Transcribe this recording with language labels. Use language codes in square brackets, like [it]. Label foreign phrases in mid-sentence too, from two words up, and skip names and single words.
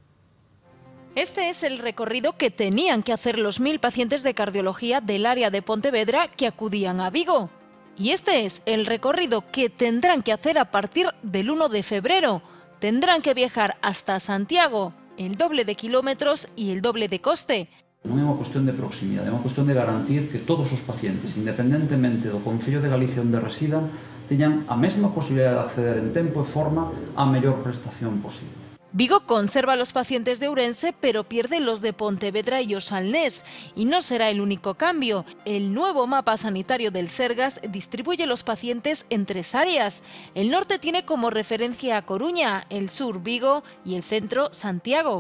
[es] Este es el recorrido que tenían que hacer los 1000 pacientes de cardiología del área de Pontevedra que acudían a Vigo. Y este es el recorrido que tendrán que hacer a partir del 1 de febrero. Tendrán que viajar hasta Santiago, el doble de kilómetros y el doble de coste. [gl] Non é unha cuestión de proximidade, é unha cuestión de garantir que todos os pacientes, independentemente do Concello de Galicia onde residan, teñan a mesma posibilidade de acceder en tempo e forma á mellor prestación posible. [es] Vigo conserva a los pacientes de Ourense, pero pierde los de Pontevedra y Osalnés. Y no será el único cambio. El nuevo mapa sanitario del Sergas distribuye los pacientes en 3 áreas. El norte tiene como referencia a Coruña, el sur Vigo y el centro Santiago.